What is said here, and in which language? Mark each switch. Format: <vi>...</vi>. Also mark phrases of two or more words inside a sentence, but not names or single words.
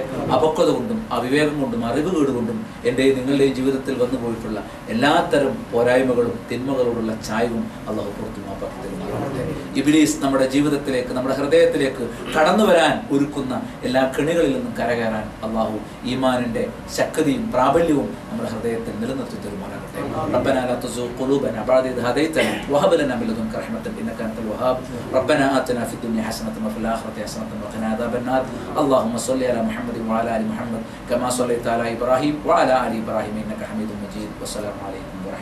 <ml>അപക്വത കൊണ്ടും അവിവേകം കൊണ്ടും അറിവുകേട് കൊണ്ടും എൻ്റെയും നിങ്ങളുടെയും ജീവിതത്തിൽ വന്നു പോയിട്ടുള്ള എല്ലാത്തരം പോരായ്മകളും തിന്മകളോടുള്ള ചായവും അള്ളാഹു പുറത്തു മാപ്പാക്കി തരുമാറാവട്ടെ. ഇബ്ലീസ് നമ്മുടെ ജീവിതത്തിലേക്ക്, നമ്മുടെ ഹൃദയത്തിലേക്ക് കടന്നു വരാൻ ഒരുക്കുന്ന എല്ലാ കെണികളിൽ നിന്നും കരകയറാൻ അള്ളാഹു ഈമാനിന്റെ ശക്തിയും പ്രാബല്യവും നമ്മുടെ ഹൃദയത്തിൽ നിലനിർത്തി തരുമാറാകട്ടെ.</ml> <ar>ربنا لا تزغ قلوبنا بعد إذ هديتنا وهب لنا من لدنك رحمة إنك أنت الوهاب. ربنا آتنا في الدنيا حسنة وفي الآخرة حسنة وقنا عذاب النار. اللهم صل على محمد وعلى آل محمد كما صليت على إبراهيم وعلى آل إبراهيم إنك حميد مجيد. والسلام عليكم.</ar>